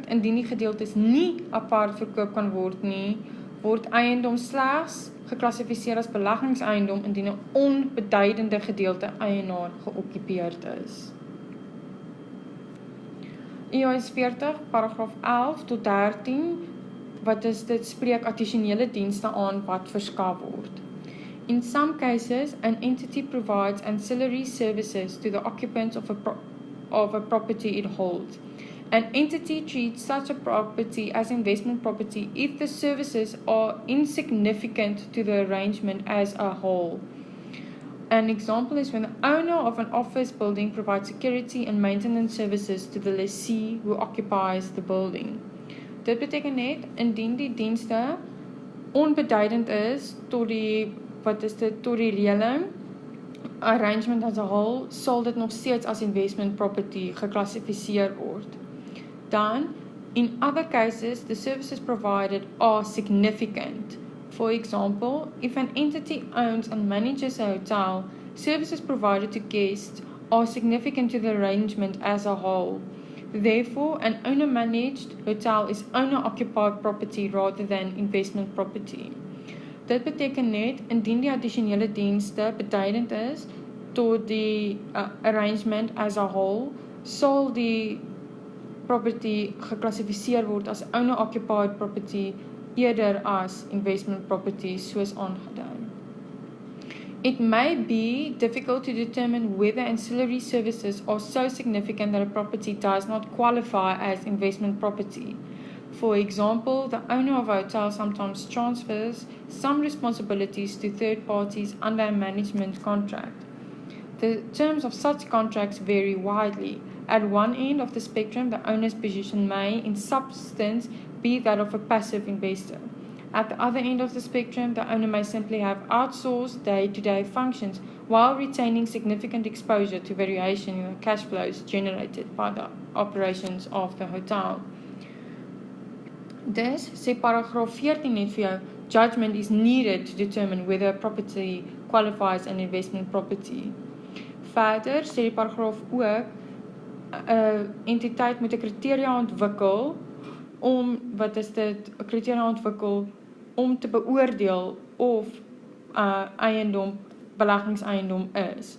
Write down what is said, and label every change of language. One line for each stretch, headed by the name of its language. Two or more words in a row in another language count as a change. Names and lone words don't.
Afrikaans: Indien die gedeeltes nie apart verkoop kan word nie, word eiendom slegs geklassifiseer as beleggingseiendom indien 'n onbeduidende gedeelte eienaar geokkupeerd is. IAS 40, paragraaf 11 tot 13, dit spreek addisionele dienste aan wat verskaf word.
English: In some cases, an entity provides ancillary services to the occupants of a property it holds. An entity treats such a property as investment property if the services are insignificant to the arrangement as a whole. An example is when the owner of an office building provides security and maintenance services to the lessee who occupies the building.
Afrikaans: Dit beteken net, indien die dienste onbeduidend is tot die reëling,
English: arrangement as a whole,
Afrikaans: sal dit nog steeds as
English: investment property
Afrikaans: geklassifiseer word. Dan,
English: in other cases, the services provided are significant. For example, if an entity owns and manages a hotel, services provided to guests are significant to the arrangement as a whole. Therefore, an owner-managed hotel is owner-occupied property rather than investment property.
Afrikaans: Dit beteken net, indien die addisionele dienste beduidend is tot die
English: arrangement as a whole,
Afrikaans: sal die property geklassifiseer word as
English: owner-occupied property
Afrikaans: eerder as
English: investment property
Afrikaans: soos aangedui.
English: It may be difficult to determine whether ancillary services are so significant that a property does not qualify as investment property. For example, the owner of a hotel sometimes transfers some responsibilities to third parties under a management contract. The terms of such contracts vary widely. At one end of the spectrum, the owner's position may, in substance, be that of a passive investor. At the other end of the spectrum, the owner may simply have outsourced day-to-day functions while retaining significant exposure to variation in the cash flows generated by the operations of the hotel.
Afrikaans: Dus, sê paragraaf 14 net vir jou,
English: judgment is needed to determine whether a property qualifies as an investment property.
Afrikaans: Verder sê die paragraaf ook, 'n entiteit moet 'n kriteria ontwikkel om te beoordeel of eiendom beleggingseiendom is.